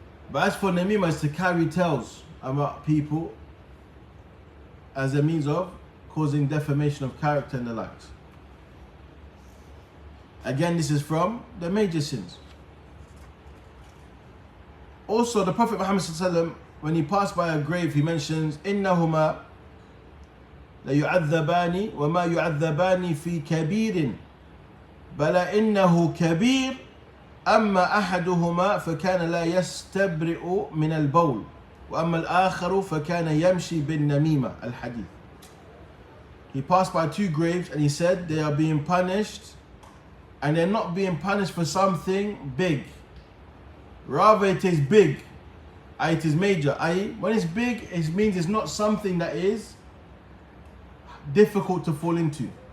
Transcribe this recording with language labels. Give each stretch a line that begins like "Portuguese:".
English: But as for namima, is to carry tales about people as a means of causing defamation of character and the likes. Again, this is from the major sins. Also, the Prophet Muhammad ﷺ, when he passed by a grave, he mentions,
Arabic: إِنَّهُمَا لَيُعَذَّبَانِ وَمَا يُعَذَّبَانِ فِي كَبِيرٍ بَلَا إِنَّهُ كَبِيرٌ أَمَّا أَحَدُهُمَا فَكَانَ لَا يَسْتَبْرِئُ مِنَ الْبَوْلِ وَأَمَّا الْآخَرُ فَكَانَ يَمْشِي بِالنَّمِيمَةِ الْحَدِيث.
English: He passed by two graves and he said they are being punished, and they're not being punished for something big. Rather, it is big, it is major. When it's big, it means it's not something that is difficult to fall into.